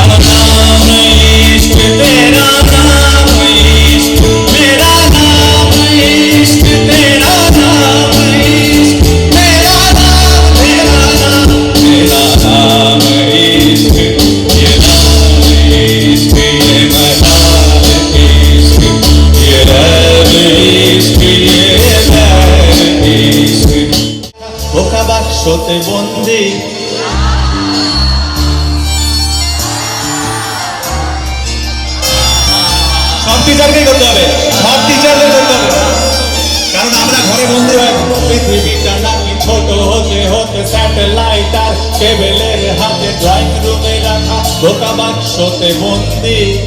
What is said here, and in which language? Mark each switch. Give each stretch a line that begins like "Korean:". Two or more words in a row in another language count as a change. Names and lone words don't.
Hindi: नाम इश्क, तेरा नाम इश्क, मेरा नाम इश्क, तेरा नाम इश्क, मेरा नाम, तेरा नाम, मेरा नाम इश्क, ये नाम इश्क, ये मनाम इश्क, ये रब इश्क, ये रब इश्क।
Bangla: বোকা বাক্সতে বন্দি সব টিচারকে করতে হবে, সব টিচারদের করতে হবে, কারণ আমরা ঘরে বন্দি হয়ে পৃথিবীটা নাকি ছোট হতে হতে স্যাটেলাইট আর কেবলের হাতে ড্রয়িং রুমে রাখা বোকা বাক্সতে বন্দি।